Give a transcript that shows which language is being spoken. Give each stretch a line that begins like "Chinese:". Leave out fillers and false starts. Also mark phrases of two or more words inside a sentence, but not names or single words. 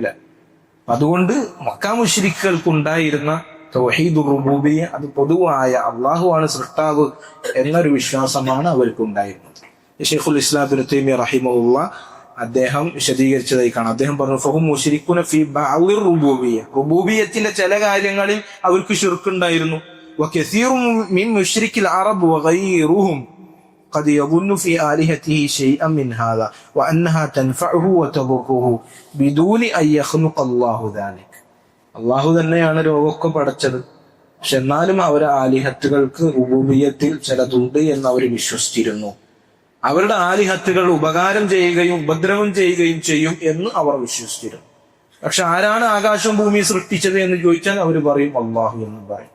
Malayalam: അതുകൊണ്ട് മക്ക മുശ്രിക്കുകൾക്കുണ്ടായിരുന്ന
Arabic: توحيد ربوبية
Malayalam: അത് പൊതുവായ അള്ളാഹുവാണ് സൃഷ്ടാവ് എന്നൊരു വിശ്വാസമാണ് അവർക്കുണ്ടായിരുന്നത്. ശൈഖുൽ ഇസ്ലാം ഇബ്നു തൈമിയ്യ റഹിമഹുല്ലാഹ് അദ്ദേഹം വിശദീകരിച്ചതായി കാണാം. അദ്ദേഹം പറഞ്ഞു,
Arabic: فهم مشركون في بعض الربوبية.
Malayalam: റുബൂബിയ്യത്തിന്റെ ചില കാര്യങ്ങളിൽ അവർക്ക് ശിർക്കുണ്ടായിരുന്നു.
Arabic: وكثير من مشركي العرب وغيرهم قد يظن في آلهته شيئا من هذا وأنها تنفعه وتضره بدون أن يخلق الله ذلك.
Malayalam: അള്ളാഹു തന്നെയാണ് രോഗമൊക്കെ പടച്ചത്, പക്ഷെ എന്നാലും അവരെ ആലിഹത്തുകൾക്ക് റുബൂബിയ്യത്തിൽ ചിലതുണ്ട് എന്ന് അവർ വിശ്വസിച്ചിരുന്നു. അവരുടെ ആലിഹത്തുകൾ ഉപകാരം ചെയ്യുകയും ഉപദ്രവം ചെയ്യുകയും ചെയ്യും എന്ന് അവർ വിശ്വസിച്ചിരുന്നു. പക്ഷെ ആരാണ് ആകാശവും ഭൂമിയും സൃഷ്ടിച്ചത് എന്ന് ചോദിച്ചാൽ അവർ പറയും അള്ളാഹു എന്ന് പറയും.